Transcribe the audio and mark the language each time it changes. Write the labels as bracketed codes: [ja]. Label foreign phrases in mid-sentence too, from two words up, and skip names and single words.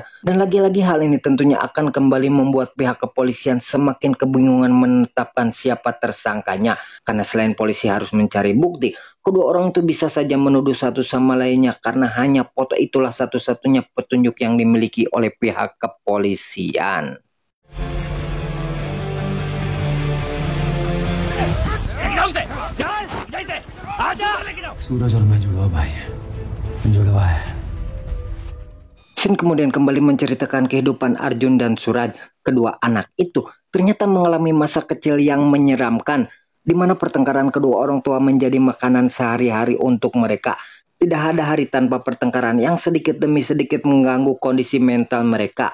[id] Dan lagi-lagi hal ini tentunya akan kembali membuat pihak kepolisian semakin kebingungan menetapkan siapa tersangkanya. Karena selain polisi harus mencari bukti, kedua orang itu bisa saja menuduh satu sama lainnya karena hanya foto itulah satu-satunya petunjuk yang dimiliki oleh pihak kepolisian. [hi] सूरज और मैं जुड़वा भाई जुड़वा है. [id] Sin kemudian kembali menceritakan kehidupan Arjun dan Suraj. Kedua anak itu ternyata mengalami masa kecil yang menyeramkan, di mana pertengkaran kedua orang tua menjadi makanan sehari-hari untuk mereka. Tidak ada hari tanpa pertengkaran yang sedikit demi sedikit mengganggu kondisi mental mereka.